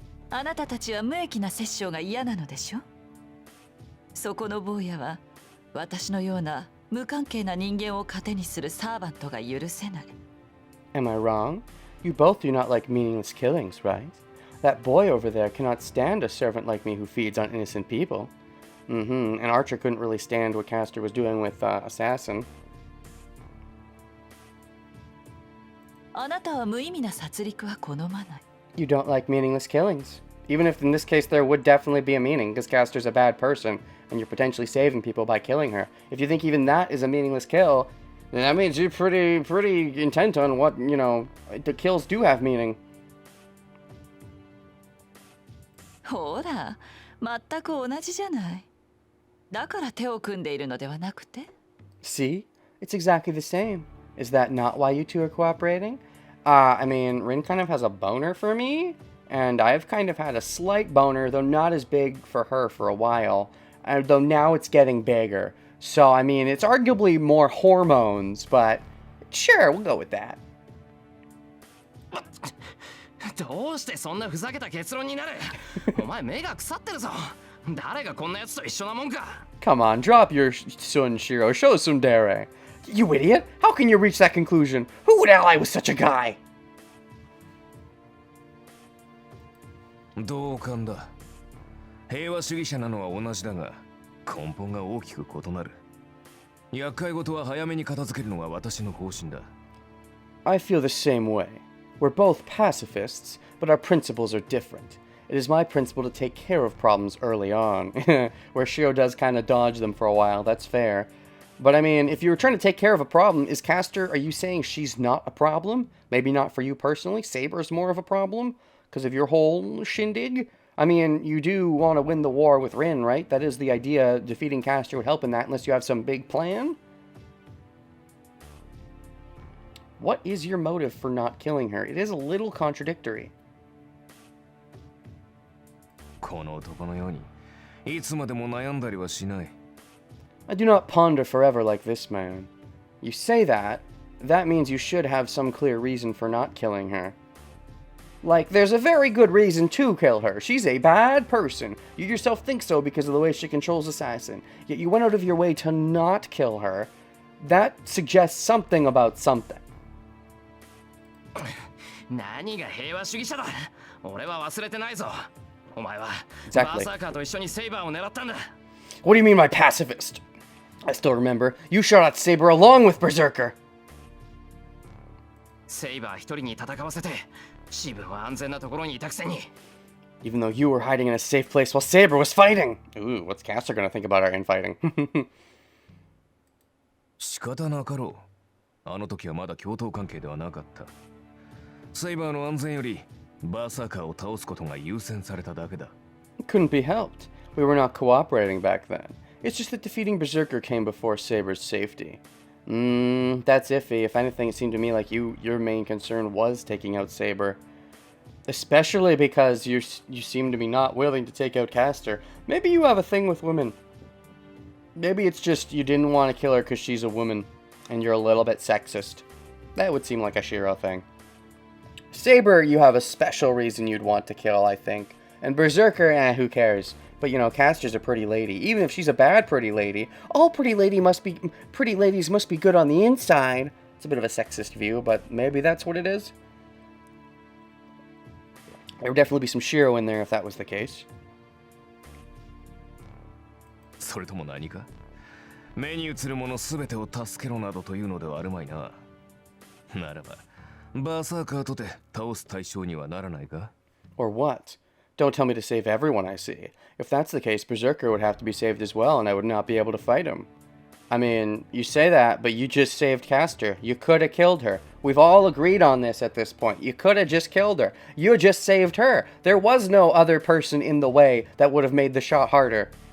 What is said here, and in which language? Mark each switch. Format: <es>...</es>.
<ja>あなたたちは無益な殺生が嫌なのでしょ。そこの坊やは私のような無関係な人間を糧にするサーバントが許せない。</ja> <en>Am I wrong? You both do not like meaningless killings, right? That boy over there cannot stand a servant like me who feeds on innocent people. And Archer couldn't really stand what Castor was doing with Assassin.</en> <ja>あなたは無意味な殺戮は好まない。</ja> <en>You don't like meaningless killings. Even if in this case there would definitely be a meaning, because Castor's a bad person, and you're potentially saving people by killing her. If you think even that is a meaningless kill, then that means you're pretty intent on what, you know, the kills do have meaning.</en> <ja>ほら、全く同じじゃない。だから手を組んでいるのではなくて。</ja> <en>See? It's exactly the same. Is that not why you two are cooperating? I mean, Rin kind of has a boner for me, and I've kind of had a slight boner, though not as big for her for a while, though now it's getting bigger. So, I mean, it's arguably more hormones, but sure, we'll go with that.</en> <ja>どうしてそんなふざけた結論になる？お前目が腐ってるぞ。誰がこんな奴と一緒なもんか。</ja> <en>Come on, drop your son, Shiro. Show some dare. You idiot! How can you reach that conclusion? Who would ally with such a guy?</en> <ja>同感だ。平和主義者なのは同じだが、根本が大きく異なる。厄介事は早めに片付けるのが私の方針だ。</ja> <en>I feel the same way. We're both pacifists, but our principles are different. It is my principle to take care of problems early on. Where Shiro does kind of dodge them for a while, that's fair. But I mean, if you were trying to take care of a problem, is Caster, are you saying she's not a problem? Maybe not for you personally? Saber's more of a problem? Because of your whole shindig? I mean, you do want to win the war with Rin, right? That is the idea. Defeating Caster would help in that, unless you have some big plan? What is your motive for not killing her? It is a little contradictory.</en> <ja>この男のようにいつまでも悩んだりはしない。</ja> <en>I do not ponder forever like this man. You say that, that means you should have some clear reason for not killing her. Like, there's a very good reason to kill her. She's a bad person. You yourself think so because of the way she controls Assassin. Yet you went out of your way to not kill her. That suggests something about something.</en> <ja>何が平和主義者だ。俺は忘れてないぞ。お前は</ja> <en>Exactly.</en> <ja>バーサーカーと一緒にセイバーを狙ったんだ。</ja> <en>What do you mean by pacifist? I still remember. You shot at Saber along with Berserker.</en> <ja>セイバー一人に戦わせて、シブは安全なところにいたくせに。</ja> <en>Even though you were hiding in a safe place while Saber was fighting. Ooh, what's Caster gonna think about our infighting?</en> <ja>仕方なかろう。あの時はまだ共闘関係ではなかった。セイバーの安全よりバーサーカーを倒すことが優先されただけだ。</ja> <en>Couldn't be helped. We were not cooperating back then. It's just that defeating Berserker came before Saber's safety. That's iffy. If anything, it seemed to me like your main concern was taking out Saber. Especially because you seem to be not willing to take out Caster. Maybe you have a thing with women. Maybe it's just you didn't want to kill her because she's a woman, and you're a little bit sexist. That would seem like a Shiro thing. Saber, you have a special reason you'd want to kill, I think. And Berserker, who cares? But you know, Caster's a pretty lady. Even if she's a bad pretty lady, all pretty ladies must be good on the inside. It's a bit of a sexist view, but maybe that's what it is. There would definitely be some Shiro in there if that was the case.</en> <ja>それとも何か目に映るものすべてを助けろなどというのではあるまいな。ならばバーサーカーとて倒す対象にはならないか</ja> <en>Or what? Don't tell me to save everyone I see. If that's the case, Berserker would have to be saved as well, and I would not be able to fight him. I mean, you say that, but you just saved Caster. You could have killed her. We've all agreed on this at this point. You could have just killed her. You just saved her. There was no other person in the way that would have made the shot harder.</en>